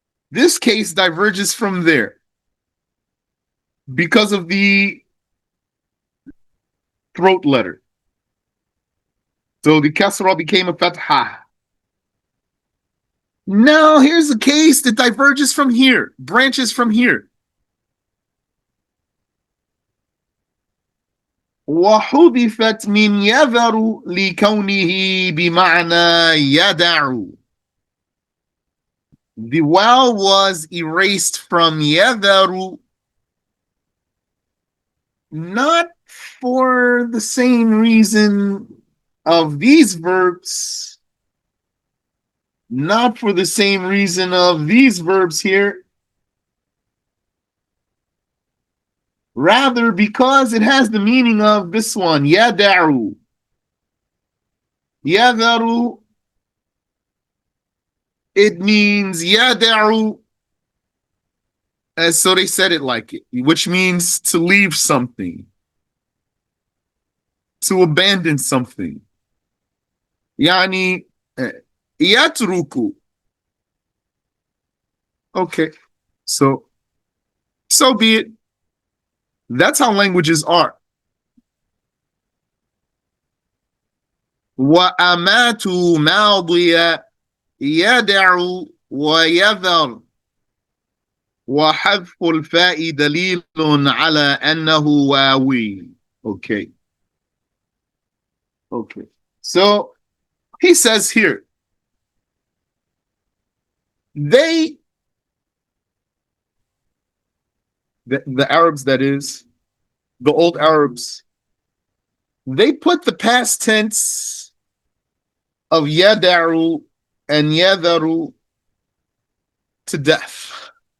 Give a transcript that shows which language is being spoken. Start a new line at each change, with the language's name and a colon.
English: This case diverges from there because of the throat letter. So the kasra became a fatha. Now here's a case that diverges from here, branches from here.
Arabic: وحذفت من يذر لكونه بمعنى يدع.
English: The wow was erased from يذر, not for the same reason of these verbs, not for the same reason of these verbs here, rather because it has the meaning of this one, yada'u. Yada'u, it means yada'u, as so they said it like it, which means to leave something, to abandon something.
Arabic: Yani, yatruku.
English: Okay, so be it. That's how languages are.
Arabic: وأماتوا ماضي يدع ويذر وحذف الفاء دليل على أنه واوي.
English: Okay. Okay. So he says here, the Arabs, that is, the old Arabs, they put the past tense of yadaru and yadaru to death.